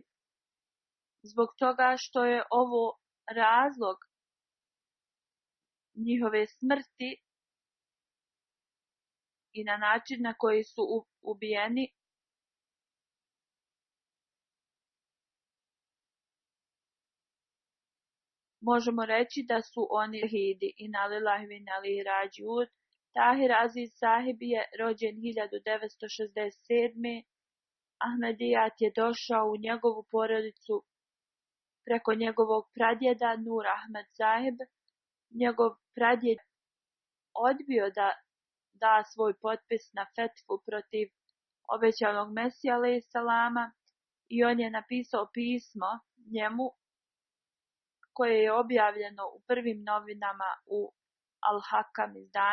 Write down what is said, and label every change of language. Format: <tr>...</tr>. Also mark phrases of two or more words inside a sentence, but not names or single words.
<bs>Zbog toga što je ovo razlog njihove smrti i na način na koji su ubijeni, možemo reći da su oni šehidi.</bs> <ar>إنا لله وإنا إليه راجعون.</ar> <bs>Tahir Aziz Sahib je rođen 1967. Ahmedijat je došao u njegovu porodicu preko njegovog pradjeda Nur Ahmed Sahib. Njegov pradjed odbio da da svoj potpis na fetvu protiv obećanog Mesija</bs> <ar>عليه السلام</ar> <bs>i on je napisao pismo njemu koje je objavljeno u prvim novinama u Al-Hakam izdanju.</bs>